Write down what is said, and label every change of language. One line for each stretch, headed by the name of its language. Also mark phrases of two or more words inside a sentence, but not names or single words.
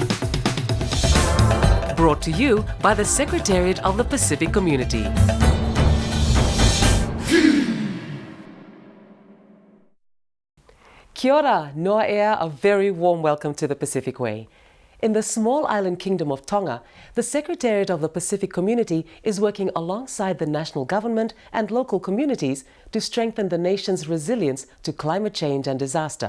English: Brought to you by the Secretariat of the Pacific Community.
Māori: Kia ora,
English: noa ea, a very warm welcome to the Pacific Way. In the small island kingdom of Tonga, the Secretariat of the Pacific Community is working alongside the national government and local communities to strengthen the nation's resilience to climate change and disaster.